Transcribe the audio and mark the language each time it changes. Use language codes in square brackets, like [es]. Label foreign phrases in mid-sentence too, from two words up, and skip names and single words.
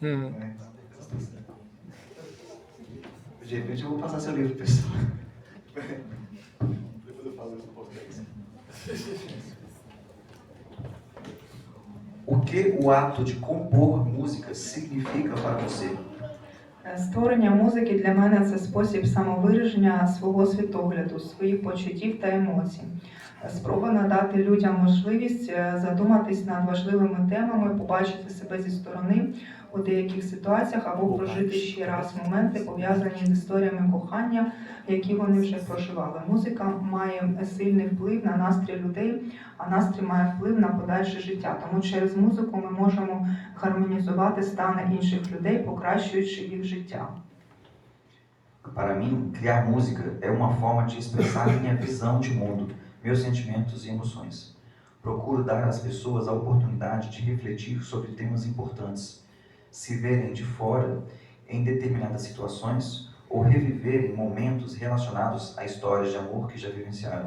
[pt] De repente eu vou passar seu livro, pessoal. Depois eu falo isso no português. O que o ato de compor música significa para você? [uk] Створення музики для мене це спосіб самовираження свого світогляду, своїх почуттів та емоцій. Спроба надати людям можливість задуматись над важливими темами, побачити себе зі сторони у деяких ситуаціях або прожити ще раз моменти, пов'язані з історіями кохання, які вони вже проживали. Музика має сильний вплив на настрій людей, а настрій має вплив на подальше життя. Тому через музику ми можемо гармонізувати стани інших людей, покращуючи їх життя. [pt] Para mim, criar música é uma forma de expressar minha visão de mundo, meus sentimentos e emoções. Procuro dar às pessoas a oportunidade de refletir sobre temas importantes, se verem de fora em determinadas situações ou reviverem momentos relacionados a histórias de amor que já vivenciaram.